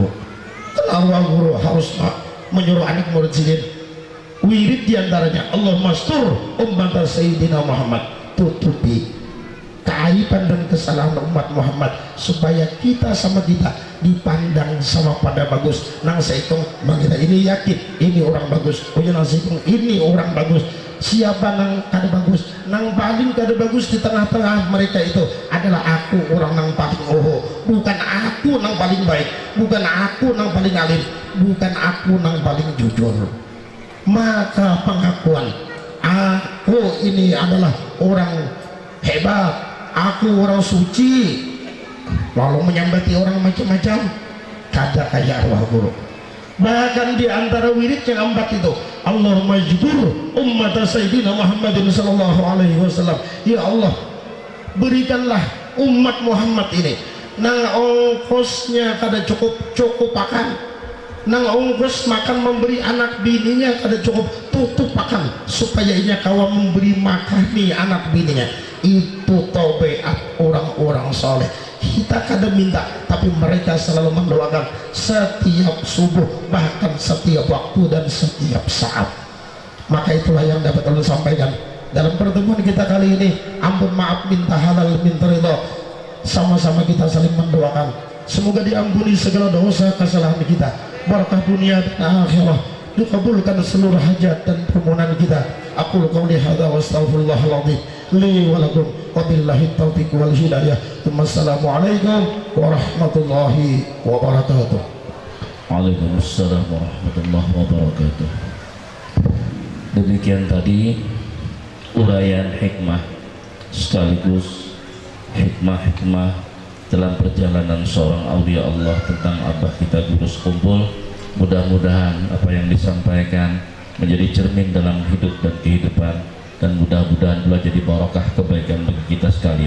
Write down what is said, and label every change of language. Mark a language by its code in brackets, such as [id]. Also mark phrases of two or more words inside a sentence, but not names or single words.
[bjn] Arwah guru harus menyuruh anak murid sidin wirid diantaranya Allah mastur umat Sayyidina Muhammad, tutupi keaiban dan kesalahan umat Muhammad supaya kita sama kita dipandang sama pada bagus. Nang saya hitung kita ini yakin ini orang bagus, punya nang saya hitung ini orang bagus. Siapa nang kada bagus? Nang paling kada bagus di tengah-tengah mereka itu adalah aku, orang nang paling bukan aku nang paling baik, bukan aku nang paling alim, bukan aku nang paling jujur. Maka pengakuan aku ini adalah orang hebat, aku orang suci, lalu menyambati orang macam-macam, kada kayak arwah guru. [id] Bahkan di antara wirid yang 4 itu, [ar] اللهم اجبر أمة سيدنا محمد صلى الله عليه وسلم. [id] Ya Allah, [bjn] berikanlah umat Muhammad ini nang ongkosnya kada cukup akan, nang ongkos makan memberi anak bininya kada cukup, tutup akan supaya inya kawa memberi makan nih anak bininya. [id] Itu tabiat orang-orang soleh. Kita kadang minta, tapi mereka selalu mendoakan setiap subuh, bahkan setiap waktu dan setiap saat. Maka itulah yang dapat Allah sampaikan dalam pertemuan kita kali ini. Ampun, maaf, minta halal, minta ridho. Sama-sama kita saling mendoakan semoga diampuni segala dosa kesalahan kita, barakah dunia dan akhirah, dikabulkan seluruh hajat dan permohonan kita. [ar] أقول قولي هذا وأستغفر الله العظيم لي ولكم وبالله التوفيق والهداية. والسلام عليكم ورحمة الله وبركاته. وعليكم السلام ورحمة الله وبركاته. [id] Demikian tadi uraian hikmah sekaligus hikmah-hikmah dalam perjalanan seorang aulia Allah tentang Abah kita Guru Sekumpul. Mudah-mudahan apa yang disampaikan menjadi cermin dalam hidup dan kehidupan, dan mudah-mudahan pula jadi barokah kebaikan bagi kita sekalian.